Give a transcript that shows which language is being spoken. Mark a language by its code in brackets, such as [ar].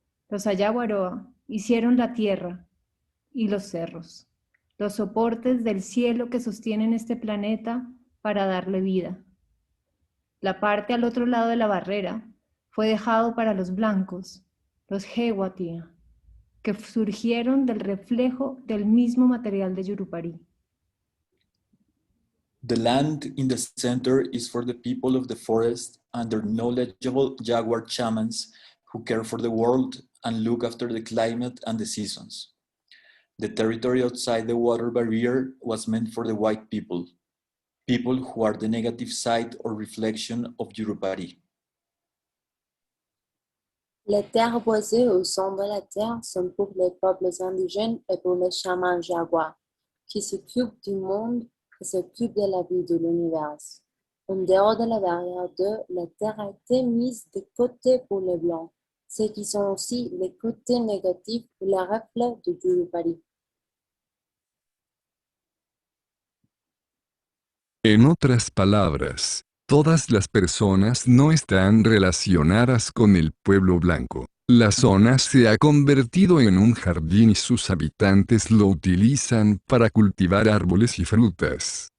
[es] Los Ayahuaroa hicieron la tierra y los cerros, los soportes del cielo que sostienen este planeta para darle vida. La parte al otro lado de la barrera fue dejado para los blancos, los Hewatia, que surgieron del reflejo del mismo material de Yurupari. [en] The land in the center is for the people of the forest and their knowledgeable jaguar shamans who care for the world and look after the climate and the seasons. The territory outside the water barrier was meant for the white people, people who are the negative side or reflection of Yurupari. [fr] Les terres boisées au centre de la terre sont pour les peuples indigènes et pour les chamans jaguars, qui s'occupent du monde et s'occupent de la vie de l'univers. En dehors de la barrière 2, la terre a été mise de côté pour les blancs, ceux qui sont aussi les côtés négatifs ou les reflets de Yurupari. [es] En otras palabras, todas las personas no están relacionadas con el pueblo blanco. La zona se ha convertido en un jardín y sus habitantes lo utilizan para cultivar árboles y frutas.